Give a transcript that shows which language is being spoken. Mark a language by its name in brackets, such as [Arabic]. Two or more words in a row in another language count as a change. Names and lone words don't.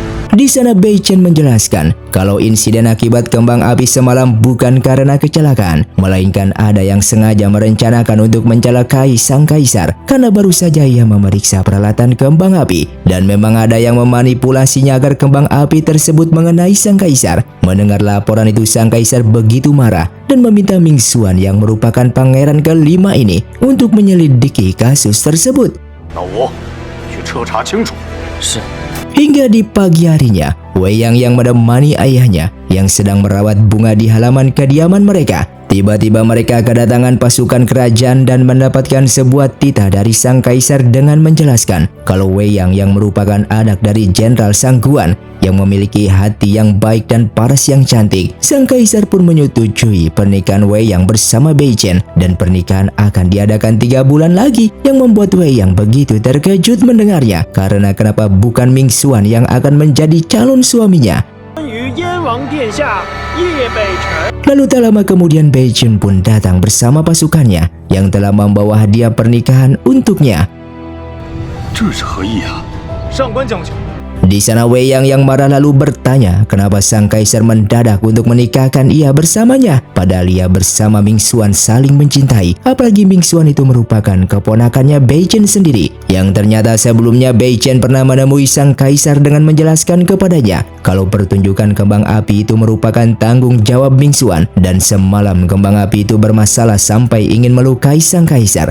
[Indonesian] Di sana Bei Chen menjelaskan kalau insiden akibat kembang api semalam bukan karena kecelakaan, melainkan ada yang sengaja merencanakan untuk mencelakai sang kaisar karena baru saja ia memeriksa peralatan kembang api dan memang ada yang memanipulasinya agar kembang api tersebut mengenai sang kaisar. Mendengar laporan itu, sang kaisar begitu marah dan meminta Ming Xuan yang merupakan pangeran kelima ini untuk menyelidiki kasus tersebut. [Chinese] 那我去彻查清楚。是。 [Indonesian] Hingga di pagi harinya, Wei Yang yang menemani ayahnya yang sedang merawat bunga di halaman kediaman mereka. Tiba-tiba mereka kedatangan pasukan kerajaan dan mendapatkan sebuah titah dari sang kaisar dengan menjelaskan kalau Wei Yang yang merupakan anak dari Jenderal Sangguan yang memiliki hati yang baik dan paras yang cantik. Sang kaisar pun menyetujui pernikahan Wei Yang bersama Bei Chen dan pernikahan akan diadakan 3 bulan lagi, yang membuat Wei Yang begitu terkejut mendengarnya karena kenapa bukan Ming Xuan yang akan menjadi calon suaminya. [Chinese] 于燕王殿下叶北辰。 [Indonesian] Lalu tak lama kemudian Bei Chen pun datang bersama pasukannya yang telah membawa hadiah pernikahan untuknya. [Chinese] 这是何意啊？上官将军， [Indonesian] Di sana Wei yang marah lalu bertanya kenapa sang kaisar mendadak untuk menikahkan ia bersamanya, padahal ia bersama Ming Xuan saling mencintai. Apalagi Ming Xuan itu merupakan keponakannya Bei Chen sendiri, yang ternyata sebelumnya Bei Chen pernah menemui sang kaisar dengan menjelaskan kepadanya kalau pertunjukan kembang api itu merupakan tanggung jawab Ming Xuan, dan semalam kembang api itu bermasalah sampai ingin melukai sang kaisar.